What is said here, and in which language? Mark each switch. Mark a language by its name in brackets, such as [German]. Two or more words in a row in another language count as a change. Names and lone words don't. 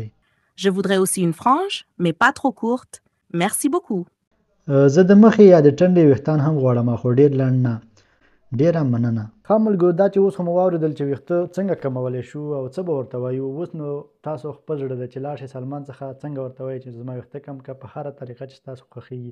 [French] Je voudrais aussi une frange, mais pas trop courte. Merci beaucoup. [Pashto] زه د مخې یا د ټنډې ویښتان هم غواړم، خو ډېر لنډ نه. ډېره مننه. ښه ملګرو، دا چې اوس خو مو واورېدل چې ویښته څنګه کمولی شو او څه به ورته وایو. اوس نو تاسو خپل زړه ده چې لاړ شئ سلمان څخه څنګه ورته وایئ چې زما ویښته کم کړه په هره طریقه چې ستاسو خوښېږي.